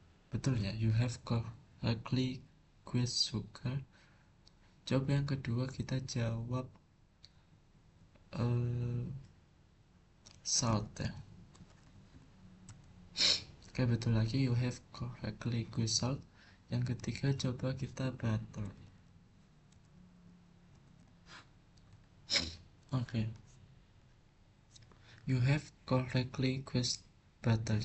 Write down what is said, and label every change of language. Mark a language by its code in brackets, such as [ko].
[id] Betul ya, [en] you have correctly guessed sugar. [id] Coba yang kedua kita jawab salt ya. Oke, betul lagi, [en] you have correctly guessed salt. [id] Yang ketiga coba kita butter. [en] Oke. You have correctly guessed butter.